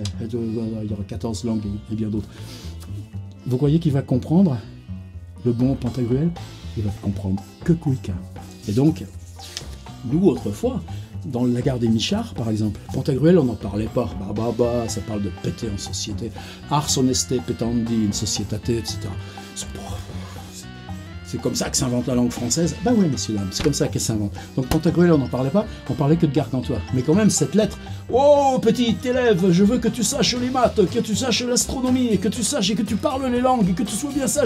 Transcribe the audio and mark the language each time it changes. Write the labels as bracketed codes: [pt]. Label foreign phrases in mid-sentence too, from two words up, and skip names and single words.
[fr] Il y aura 14 langues et bien d'autres. Vous croyez qu'il va comprendre le bon Pantagruel? Il va comprendre que Kouika. Et donc, nous, autrefois, dans la gare des Michards, par exemple, Pantagruel, on n'en parlait pas. Ça parle de péter en société. [la] Ars honeste petandi in societate, [fr] etc. C'est comme ça que s'invente la langue française. Ben oui, messieurs, dames, c'est comme ça qu'elle s'invente. Donc Pantagruel, on n'en parlait pas, on parlait que de Gargantua. Mais quand même, cette lettre, oh, petit élève, je veux que tu saches les maths, que tu saches l'astronomie, et que tu saches et que tu parles les langues, et que tu sois bien sage.